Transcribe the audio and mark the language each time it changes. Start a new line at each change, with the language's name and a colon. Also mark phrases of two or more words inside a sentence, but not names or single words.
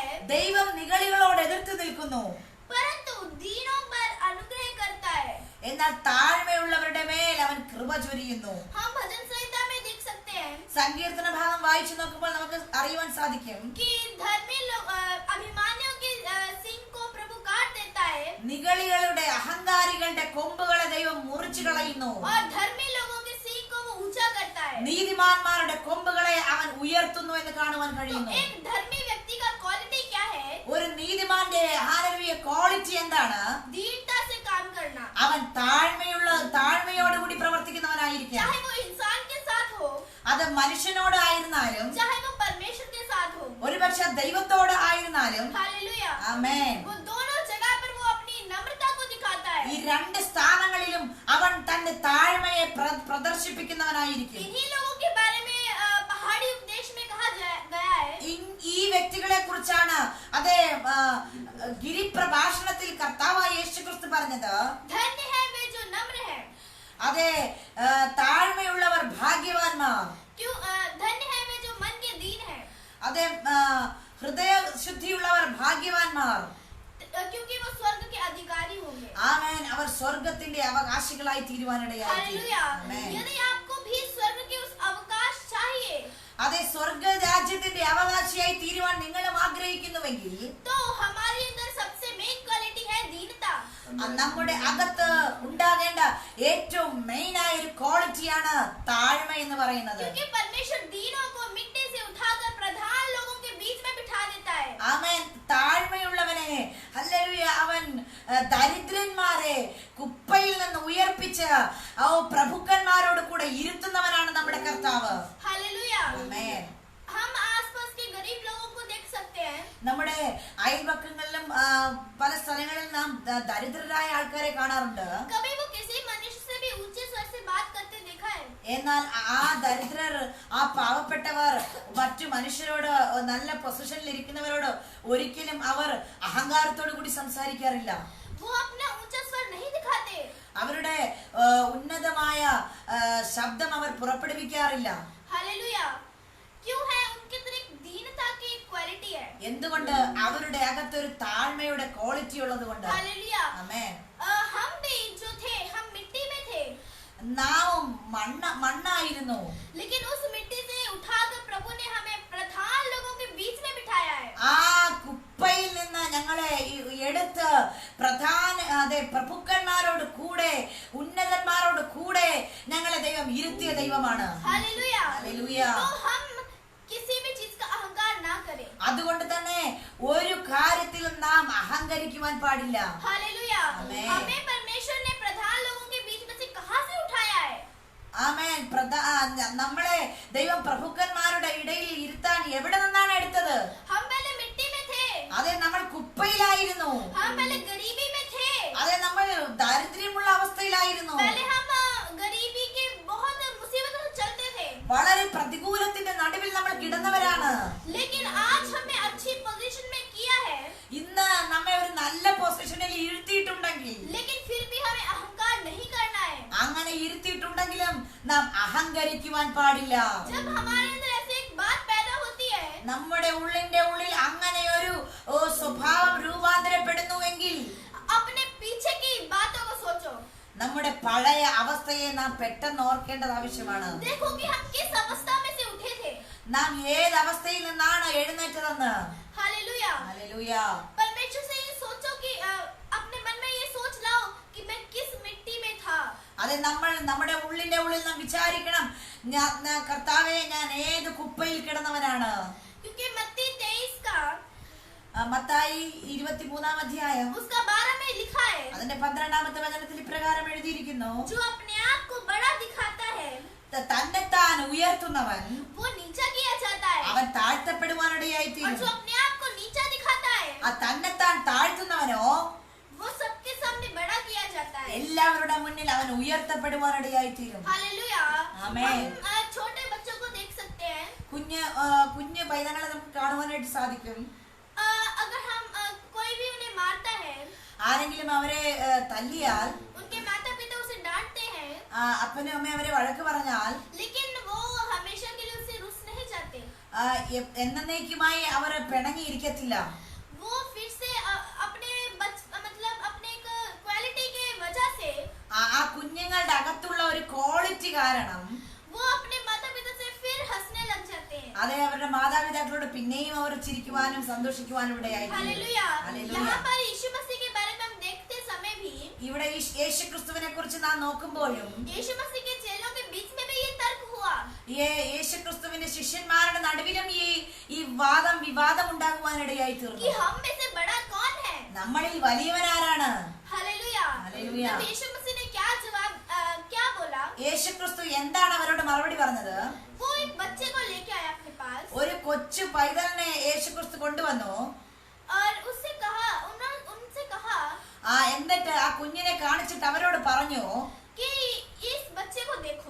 Malayalam: ദൈവം നിഗളികളോട് എതിർത്തു നിൽക്കുന്നു,
Hindi: परंतु दीनों पर अनुग्रह करता है.
Malayalam: എന്നാൽ താഴ്മയുള്ളവരുടെ മേൽ അവൻ കൃപ ചൊരിയുന്നു.
Hindi: हम भजन संहिता में देख सकते हैं
Malayalam: സങ്കീർത്തന ഭാഗം വായിച്ചു നോക്കുമ്പോൾ നമുക്ക് അറിയുവാൻ സാധിക്കും,
Hindi: कि धर्मी लोग अभिमानियों की सिंह है
Malayalam: നിഗളികളുടെ അഹങ്കാരികളുടെ കൊമ്പുകളെ ദൈവം മുറിച്ചു കളയുന്നു.
Hindi: और धर्मी लोगों के सींग को वो ऊंचा करता है।
Malayalam: നീതിമാന്മാരുടെ കൊമ്പുകളെ അവൻ ഉയർത്തുന്നു എന്ന് കാണുവാൻ
Hindi: तो
Malayalam: കഴിയുന്നു.
Hindi: एक धर्मी व्यक्ति का क्वालिटी क्या है?
Malayalam: ഒരു നീതിമാന്റെ ഹല്ലേലൂയ ക്വാളിറ്റി എന്താണ്?
Hindi: दीनता से काम करना।
Malayalam: അവൻ താഴ്മയോടുകൂടി പ്രവർത്തിക്കുന്നവനായിരിക്കും.
Hindi: चाहे वो इंसान के साथ हो,
Malayalam: അത് മനുഷ്യനോട് ആയിരുന്നാലും
Hindi: चाहे वो परमेश्वर के साथ हो।
Malayalam: ഒരുപക്ഷെ ദൈവത്തോട് ആയിരുന്നാലും.
Hindi: हालेलुया।
Malayalam: ആമേൻ.
Hindi: वो दोनों जगह पर वो अपनी नम्रता को दिखाता है।
Malayalam: ഈ രണ്ട് സ്ഥാനങ്ങളിലും അവൻ തന്റെ താഴ്മയെ പ്രദർശിപ്പിക്കുന്നവനായിരിക്കും.
Hindi: इन्हीं लोगों के बारे में पहाड़ी उपदेश में कहा गया है।
Malayalam: ഈ വ്യക്തികളെ കുറിച്ചാണ് അതേ ഗിരിപ്രഭാഷണത്തിൽ കർത്താവായ യേശുക്രിസ്തു പറഞ്ഞത്.
Hindi: धन्य है वे जो नम्र है।
Malayalam: അതെ താഴ്മയുള്ളവർ ഭാഗ്യവാന്മാർ.
Hindi: क्यों धन्य है वे जो मन के दीन है।
Malayalam: അതെ ഹൃദയ ശുദ്ധിയുള്ളവർ ഭാഗ്യവാന്മാർ.
Hindi: क्योंकि वो स्वर्ग के अधिकारी होंगे।
Malayalam: ആമേൻ. അവർ സ്വർഗ്ഗത്തിന്റെ അവകാശികളായി തീരുവാനിടയായി.
Hindi: हालेलुया। यदि आपको भी स्वर्ग के उस अवकाश चाहिए,
Malayalam: അതെ സ്വർഗ രാജ്യത്തിന്റെ അവകാശിയായി തീരുവാൻ നിങ്ങളും ആഗ്രഹിക്കുന്നുവെങ്കിൽ
Hindi: तो हमारे अंदर सबसे
English: main quality
Hindi: है दीनता।
Malayalam: നമ്മുടെ അകത്ത് ഉണ്ടാകേണ്ട ഏറ്റവും മെയിൻ ആയ ഒരു ക്വാളിറ്റിയാണ് താഴ്മ എന്ന് പറയുന്നത്.
Hindi: क्योंकि परमेश्वर दीनों को मिट्टी से उठाकर प्रधान लोगों के बीच में बिठा देता है।
Malayalam: ആമേൻ. താഴ്മയുള്ളവനെ ഹല്ലേലൂയ അവൻ ദരിദ്രന്മാരെ കുപ്പയിൽ നിന്ന് ഉയർപ്പിച്ച് പ്രഭുക്കന്മാരോട് കൂടെ ഇരുത്തുന്നവനാണ് നമ്മുടെ കർത്താവ്.
Hindi: हालेलुया।
Malayalam: ആമേൻ.
Hindi: हम आसपास के गरीब लोगों को देख सकते हैं।
Malayalam: നമ്മുടെ അയൽപക്കങ്ങളിലും പല സ്ഥലങ്ങളിലും നാം ദരിദ്രരായ ആൾക്കാരെ കാണാറുണ്ട്.
Hindi: कभी वो किसी मनुष्य से भी ऊंचे स्वर से बात करते देखा है?
Malayalam: എന്നാൽ ആ ദരിദ്രർ ആ പാവപ്പെട്ടവർ മറ്റു മനുഷ്യരോട് നല്ല പൊസിഷനിൽ ഇരിക്കുന്നവരോട് ഒരിക്കലും അവർ അഹങ്കാരത്തോടു കൂടി സംസാരിക്കാറില്ല.
Hindi: वो अपना ऊंचा स्वर नहीं दिखाते।
Malayalam: അവരുടെ ഉന്നതമായ ശബ്ദം അവർ പുറപ്പെടുവിക്കാറില്ല.
Hindi: हालेलुया। क्यों है? उनके अंदर एक दीनता की एक क्वालिटी है।
Malayalam: എന്തുകൊണ്ട്? അവരുടെ അകത്തൊരു താഴ്മയുടെ ക്വാളിറ്റി ഉള്ളത് കൊണ്ട്.
Hindi: हालेलुया।
Malayalam: ആമേൻ.
Hindi: हम भी जो थे, हम मिट्टी में थे,
Malayalam: നാം മണ്ണായിരുന്നു.
Hindi: लेकिन उस मिट्टी से उठाकर प्रभु ने हमें प्रधान लोगों के बीच में बिठाया है।
Malayalam: ആ കുപ്പയിൽ നിന്ന് ഞങ്ങളെ എടുത്ത് പ്രഭുക്കന്മാരോട് കൂടെ ഉന്നതന്മാരോട് കൂടെ ഞങ്ങളെ ദൈവം ഇരുത്തിയ ദൈവമാണ്.
Hindi: हालेलुया।
Malayalam: ഹല്ലേലൂയ.
Hindi: तो हम किसी भी चीज का अहंकार ना करें। അതുകൊണ്ട് തന്നെ ഒരു കാര്യത്തിലും നാം അഹങ്കരിക്കുവാൻ പാടില്ല. हालेलुया। आमेन। हमें परमेश्वर ने प्रधान लोगों के बीच में से कहां से उठाया है?
Malayalam: ആമേൻ. നമ്മളെ ദൈവം പ്രഭുക്കന്മാരുടെ ഇടയിൽ ഇരുത്താൻ എവിടെ നിന്നാണ് എടുത്തത്?
Hindi: हम पहले मिट्टी में थे।
Malayalam: അതെ നമ്മൾ കുപ്പയിലായിരുന്നു.
Hindi: हम पहले गरीबी में थे।
Malayalam: അതെ നമ്മൾ ദാരിദ്ര്യമുള്ള അവസ്ഥയിലായിരുന്നു.
Hindi: पहले हम गरीबी के बहुत मुसीबतों से चलते थे।
Malayalam: വളരെ പ്രതികൂലത്തിന്റെ നടുവിൽ നമ്മൾ കിടന്നവരാണ്.
Hindi: लेकिन आज हमें अच्छी पोजीशन में किया है।
Malayalam: ഇന്ന് നമ്മെ ഒരു നല്ല പൊസിഷനിൽ ഇരുത്തിയിട്ടുണ്ടെങ്കിൽ,
Hindi: लेकिन फिर भी हमें अहंकार नहीं करना है।
Malayalam: അങ്ങനെ ഇരുത്തിയിട്ടുണ്ടെങ്കിലും നാം അഹങ്കരിക്കുവാൻ പാടില്ല.
Hindi: जब हमारे अंदर ऐसी एक बात पैदा होती है,
Malayalam: നമ്മുടെ ഉള്ളിന്റെ ഉള്ളിൽ അങ്ങനെ ഒരു സ്വഭാവം രൂപാന്തരപ്പെടുന്നുവെങ്കിൽ
Hindi: अपने पीछे की बातों को सोचो।
Malayalam: നമ്മുടെ പഴയ അവസ്ഥയെ നാം പെട്ടെന്ന് ഓർക്കേണ്ടത് ആവശ്യമാണ്.
Hindi: देखो कि हम किस अवस्था में से उठे थे।
Malayalam: നാം ഏത് അവസ്ഥയിൽ നിന്നാണ് എഴുന്നേറ്റതെന്ന്.
Hindi: हालेलुया।
Malayalam: ഹല്ലേലൂയ.
Hindi: परमेश्वर से ये सोचो कि अपने मन में ये सोच लाओ कि मैं किस मिट्टी में था।
Malayalam: അതെ നമ്മൾ നമ്മുടെ ഉള്ളിന്റെ ഉള്ളിൽ നാം വിചാരിക്കണം, കർത്താവേ ഞാൻ ഏത് കുപ്പയിൽ കിടന്നവനാണ്.
Hindi: क्योंकि मत्ती 23 का
Malayalam: മത്തായി 23-ാം അധ്യായം
Hindi: उसका 12 में लिखा है,
Malayalam: അതിന്റെ 12-ാമത്തെ വചനത്തിൽ ഇപ്രകാരം എഴുതിയിരിക്കുന്നു.
Hindi: जो अपने आप को बड़ा दिखाता है
Malayalam: തന്നെത്താൻ ഉയർത്തുന്നവൻ
Hindi: वो नीचा किया जाता है,
Malayalam: അവൻ താഴ്ത്തപ്പെടുവാനിടയായി
Hindi: और
Malayalam: തീരും.
Hindi: जो अपने आप को नीचा दिखाता है
Malayalam: ആ തന്നെത്താൻ താഴ്ത്തുന്നവനോ
Hindi: वो सबके सामने बड़ा किया जाता है।
Malayalam: എല്ലാവരുടെ മുന്നിൽ അവൻ ഉയർത്തപ്പെടുവാനിടയായി തീരും.
Hindi: हालेलुया।
Malayalam: ആമേൻ.
Hindi: हम छोटे बच्चों को देख सकते हैं।
Malayalam: കുഞ്ഞ് പൈതങ്ങളെ നമുക്ക് കാണുവാനായിട്ട് സാധിക്കും.
Hindi: अगर हम कोई भी उन्हें मारता है,
Malayalam: ആരെങ്കിലും അവരെ തല്ലിയാൽ,
Hindi: उनके माता पिता उसे डांटते हैं,
Malayalam: അപ്പനും അമ്മയും അവരെ വഴക്ക് പറഞ്ഞാൽ
Hindi: लेकिन वो हमेशा के लिए उससे रुस नहीं जाते।
Malayalam: എന്നേക്കുമായി അവർ പിണങ്ങിയിരിക്കത്തില്ല.
Hindi: वो फिर से अपने मतलब अपने एक क्वालिटी के वजह से
Malayalam: ആ കുഞ്ഞുങ്ങളുടെ അകത്തുള്ള ഒരു ക്വാളിറ്റി കാരണം
Hindi: वो अपने माता पिता से फिर हंसने लग जाते हैं।
Malayalam: അതെ അവരുടെ മാതാപിതാക്കളോട് പിന്നെയും അവർ ചിരിക്കുവാനും സന്തോഷിക്കുവാനും ഇടയായി.
Hindi: हालेलुया। हालेलुया। यहाँ पर यीशु मसीह के बारे में हम देख
Malayalam: ഇവിടെ ഈ യേശുക്രിസ്തുവിനെ കുറിച്ച് നാം നോക്കുമ്പോഴും
Hindi: यीशु मसीह के चेलों के बीच में भी ये तर्क हुआ
Malayalam: യേശുക്രിസ്തുവിന്റെ ശിഷ്യന്മാരുടെ നടുവിലും ഈ വിവാദം ഉണ്ടാകുവാനിടയായി
Hindi: कि
Malayalam: തീർന്നു.
Hindi: हम में से बड़ा कौन है.
Malayalam: നമ്മളിൽ വലിയവനാരാണ്?
Hindi: हालेलुया. हालेलुया. तब यीशु मसीह ने क्या बोला.
Malayalam: യേശുക്രിസ്തു എന്താണ് അവരോട് മറുപടി പറഞ്ഞത്?
Hindi: वो एक बच्चे को लेके आया अपने पास
Malayalam: ഒരു കൊച്ചു പൈതലിനെ യേശുക്രിസ്തു കൊണ്ടുവന്നു.
Hindi: और उससे कहा, उनसे कहा
Malayalam: എന്നിട്ട് ആ കുഞ്ഞിനെ കാണിച്ചിട്ട് അവരോട് പറഞ്ഞു,
Hindi: कि इस बच्चे को देखो.